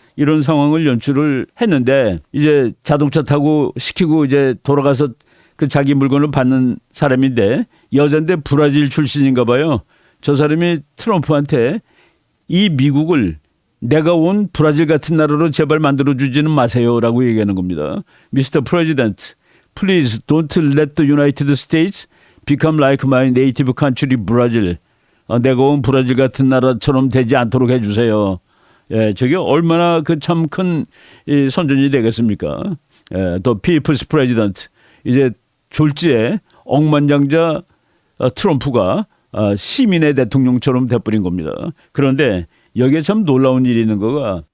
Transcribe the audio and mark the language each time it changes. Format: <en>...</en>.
<ko>이런 상황을 연출을 했는데 이제 자동차 타고 시키고 이제 돌아가서 그 자기 물건을 받는 사람인데 여잔데 브라질 출신인가 봐요. 저 사람이 트럼프한테 이 미국을 내가 온 브라질 같은 나라로 제발 만들어주지는 마세요라고 얘기하는 겁니다.</ko> <en>Mr. President, please don't let the United States become like my native country, Brazil.</en> <ko>내가 온 브라질 같은 나라처럼 되지 않도록 해주세요. 예, 저게 얼마나 그 참 큰 선전이 되겠습니까? 예,</ko> <en>The People's President.</en> <ko>이제 졸지에 억만장자 트럼프가 시민의 대통령처럼 돼버린 겁니다. 그런데 여기에 참 놀라운 일이 있는 거가</ko>